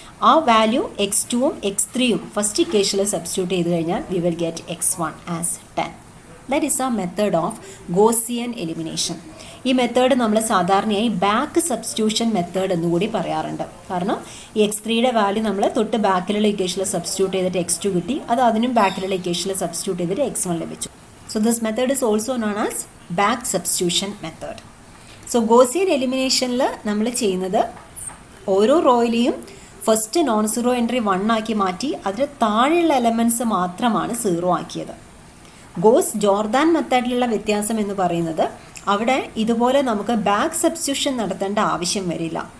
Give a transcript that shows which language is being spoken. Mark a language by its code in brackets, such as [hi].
[ml] ആ value x2ഉം x3യും first ഇക്വേഷനിൽ substitute ചെയ്ത് കഴിഞ്ഞാൽ [en] We will get x1 as 10. That is a method of Gaussian elimination. [ml] ഈ മെത്തേഡ് നമ്മൾ സാധാരണയായി ബാക്ക് സബ്സ്റ്റിറ്റ്യൂഷൻ മെത്തേഡ് എന്നുകൂടി പറയാറുണ്ട്. കാരണം ഈ x3യുടെ വാല്യൂ നമ്മൾ തൊട്ട് ബാക്കിലുള്ള ഇക്വേഷനിൽ സബ്സ്റ്റിറ്റ്യൂട്ട് ചെയ്തിട്ട് x2 കിട്ടി, അത് അതിനും ബാക്കിലുള്ള ഇക്വേഷനിൽ സബ്സ്റ്റിറ്റ്യൂട്ട് ചെയ്തിട്ട് x1 ലഭിച്ചു. [en] So this method is also known as back substitution method. [ml] So Gaussian eliminationൽ നമ്മൾ ചെയ്യുന്നത് ഓരോ റോയിലെയും ഫസ്റ്റ് നോൺ സീറോ എൻട്രി 1 ആക്കി മാറ്റി അതിൽ താഴെയുള്ള എലമെൻറ്റ്സ് മാത്രമാണ് 0 ആക്കിയത്. ഗോസ്-ജോർദാൻ മെത്തേഡിലുള്ള വ്യത്യാസം എന്ന് പറയുന്നത് അവിടെ ഇതുപോലെ നമുക്ക് ബാക്ക് സബ്സ്റ്റിറ്റ്യൂഷൻ നടത്തേണ്ട ആവശ്യം വരില്ല.